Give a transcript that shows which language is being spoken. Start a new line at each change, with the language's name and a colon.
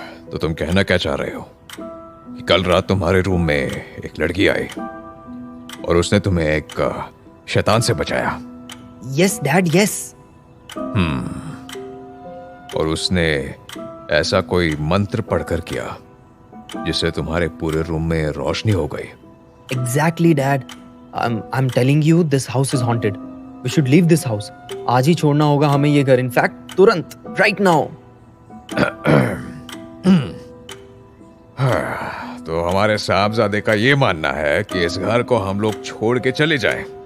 Hindi: तो तुम कहना क्या चाह रहे हो कि कल रात तुम्हारे रूम में एक लड़की आई और उसने तुम्हें एक शैतान से बचाया?
English: Yes dad, yes.
Hindi: और उसने ऐसा कोई मंत्र पढ़कर किया जिससे तुम्हारे पूरे रूम में रोशनी हो गई?
English: Exactly, Dad. I'm telling you, this house is haunted. We should leave this house.
Hindi: आज ही छोड़ना होगा हमें ये घर। इनफैक्ट तुरंत,
English: right now.
Hindi: तो हमारे साहबजादे का ये मानना है कि इस घर को हम लोग छोड़ के चले जाएं।